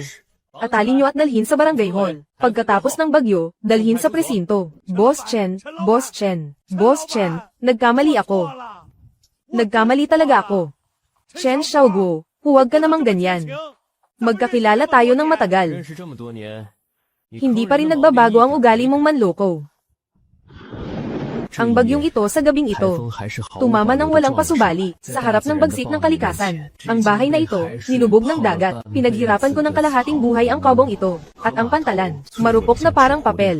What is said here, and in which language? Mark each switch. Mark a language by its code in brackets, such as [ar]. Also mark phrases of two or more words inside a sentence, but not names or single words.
[tl] Atalin nyo at dalhin sa barangay hall. Pagkatapos ng bagyo, dalhin sa presinto. Boss Chen, Boss Chen, Boss Chen, nagkamali ako. Nagkamali talaga ako. Chen Xiaogu, huwag ka namang ganyan. Magkakilala tayo ng matagal. [zh] 认识这么多年， [tl] Hindi pa rin nagbabago ang ugali mong manloko. Ang bagyong ito sa gabing ito, tumama ng walang pasubali, sa harap ng bagsik ng kalikasan. Ang bahay na ito, nilubog ng dagat, pinaghirapan ko ng kalahating buhay ang kabong ito, at ang pantalan, marupok na parang papel.